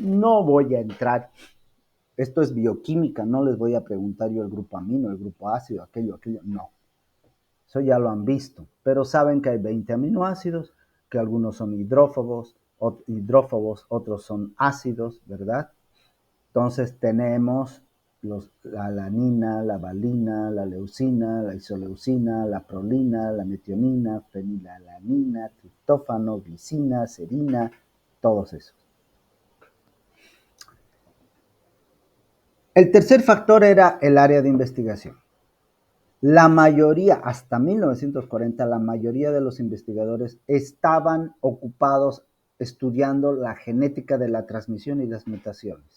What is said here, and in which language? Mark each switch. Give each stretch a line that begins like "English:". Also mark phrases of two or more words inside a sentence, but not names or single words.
Spanish: No voy a entrar, esto es bioquímica, no les voy a preguntar yo el grupo amino, el grupo ácido, aquello, no. Eso ya lo han visto, pero saben que hay 20 aminoácidos, que algunos son hidrófobos, otros son ácidos, ¿verdad? Entonces tenemos la alanina, la valina, la leucina, la isoleucina, la prolina, la metionina, fenilalanina, triptófano, glicina, serina, todos esos. El tercer factor era el área de investigación. La mayoría, hasta 1940, la mayoría de los investigadores estaban ocupados estudiando la genética de la transmisión y las mutaciones.